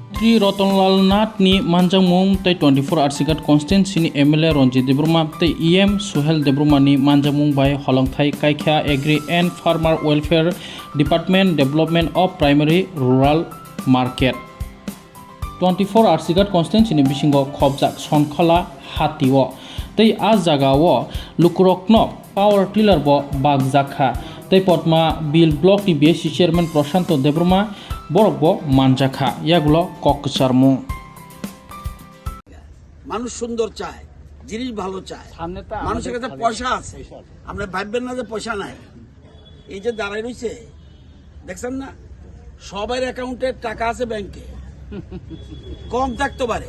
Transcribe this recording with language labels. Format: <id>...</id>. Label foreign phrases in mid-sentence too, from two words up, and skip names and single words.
<trp>Tri Rotnlal Nath ni Manjangmung tei 24 Arsigat constituency ni MLA Ronjit Debruma tei EM Suhel Debruma ni Manjangmung bai holongthai Kaikha Agri and Farmer Welfare Department Development of Primary Rural Market 24 Arsigat constituency ni bisingo khobjak sonkhala hatiwo tei a jagao lukurokno</trp> <en>power tiller</en> <trp>bo bagjakha tei potma bill block ni BSC chairman Prashanto Debruma borok bo manjakha yagulo kokcharmu</trp> <bn>মানুষ সুন্দর চায় জিনিস ভালো চায় মানুষের কাছে পয়সা আছে আমরা ভাববেন না যে পয়সা নাই এই যে দাঁড়াই রয়েছে দেখছেন না সবার অ্যাকাউন্টে টাকা আছে ব্যাংকে কম থাকতে পারে</bn>